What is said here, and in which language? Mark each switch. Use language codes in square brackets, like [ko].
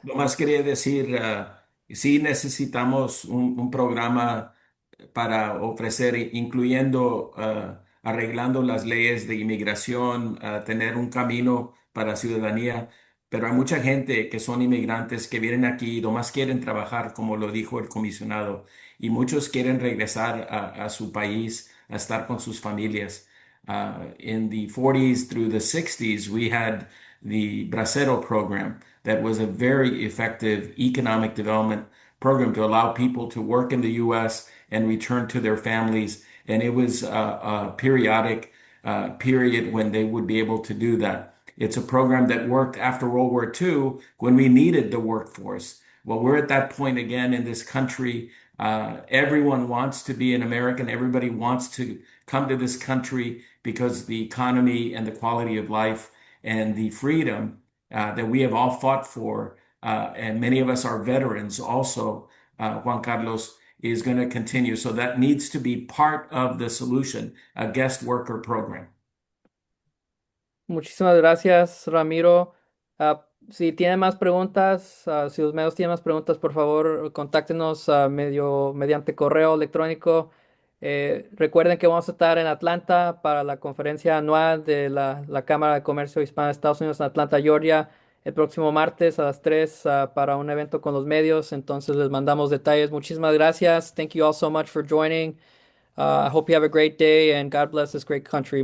[es] lo más quería decir, sí necesitamos un programa para ofrecer, incluyendo arreglando las leyes de inmigración, tener un camino para ciudadanía. Pero hay mucha gente que son inmigrantes que vienen aquí y nomás quieren trabajar, como lo dijo el comisionado, y muchos quieren regresar a su país, a estar con sus familias. [en] In the 40s through the 60s, we had the Bracero program, that was a very effective economic development program to allow people to work in the U.S. and return to their families. And it was a periodic period when they would be able to do that. It's a program that worked after World War II when we needed the workforce. Well, we're at that point again in this country. Everyone wants to be an American. Everybody wants to come to this country because the economy and the quality of life and the freedom that we have all fought for, and many of us are veterans also, Juan Carlos, is going to continue. So that needs to be part of the solution, a guest worker program. [es] Muchísimas gracias, Ramiro. Si tienen más preguntas, si los medios tienen más preguntas, por favor, contáctenos mediante correo electrónico. Recuerden que vamos a estar en Atlanta para la conferencia anual de la Cámara de Comercio Hispana de Estados Unidos en Atlanta, Georgia, el próximo martes a las 3 para un evento con los medios. Entonces les mandamos detalles. Muchísimas gracias. [en] Thank you all so much for joining. I hope you have a great day and God bless this great country.